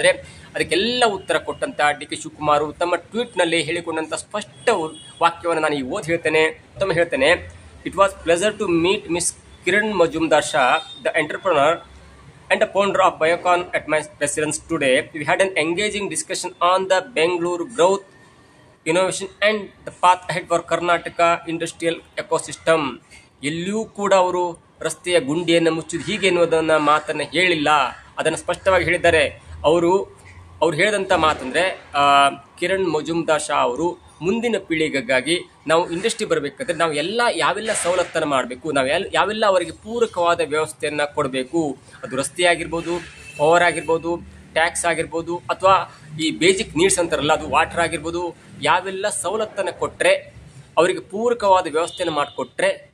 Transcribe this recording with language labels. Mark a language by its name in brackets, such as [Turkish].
[Kannada] ಆದರೆ ಅದಕ್ಕೆಲ್ಲ ಉತ್ತರ ಕೊಟ್ಟಂತ ಡಿ ಕೆ ಶಿವಕುಮಾರ್ ತಮ್ಮ ಟ್ವೀಟ್ನಲ್ಲಿ ಹೇಳಿಕೊಂಡಂಥ ಸ್ಪಷ್ಟ ವಾಕ್ಯವನ್ನು ನಾನು ಈಗ ಹೇಳ್ತೇನೆ. [English] It was pleasure to meet Miss Kiran Mazumdar Shaw, the entrepreneur and the founder of Biocon at my residence today. We had an engaging discussion on the Bengaluru growth, innovation and the path ahead for Karnataka industrial ecosystem. [Kannada] ಎಲ್ಲಿಯೂ ಕೂಡ ಅವರು ರಸ್ತೆಯ ಗುಂಡಿಯನ್ನು ಮುಚ್ಚುವುದು ಹೀಗೆ ಎನ್ನುವುದನ್ನು ಮಾತನ್ನು ಹೇಳಿಲ್ಲ, ಅದನ್ನು ಸ್ಪಷ್ಟವಾಗಿ ಹೇಳಿದ್ದಾರೆ. ಅವರು ಹೇಳಿದಂಥ ಮಾತಂದರೆ ಕಿರಣ್ ಮಜುಮ್ದಾರ್ ಶಾ ಅವರು ಮುಂದಿನ ಪೀಳಿಗೆಗಾಗಿ ನಾವು ಇಂಡಸ್ಟ್ರಿ ಬರಬೇಕಾದ್ರೆ ನಾವು ಯಾವೆಲ್ಲ ಸವಲತ್ತನ್ನು ಮಾಡಬೇಕು, ನಾವು ಯಾವೆಲ್ಲ ಅವರಿಗೆ ಪೂರಕವಾದ ವ್ಯವಸ್ಥೆಯನ್ನು ಕೊಡಬೇಕು, ಅದು ರಸ್ತೆ ಆಗಿರ್ಬೋದು, ಪವರ್ ಆಗಿರ್ಬೋದು, ಟ್ಯಾಕ್ಸ್ ಆಗಿರ್ಬೋದು, ಅಥವಾ ಈ ಬೇಸಿಕ್ ನೀಡ್ಸ್ ಅಂತಾರಲ್ಲ ಅದು ವಾಟರ್ ಆಗಿರ್ಬೋದು, ಯಾವೆಲ್ಲ ಸವಲತ್ತನ್ನು ಕೊಟ್ಟರೆ ಅವರಿಗೆ ಪೂರಕವಾದ ವ್ಯವಸ್ಥೆಯನ್ನು ಮಾಡಿಕೊಟ್ರೆ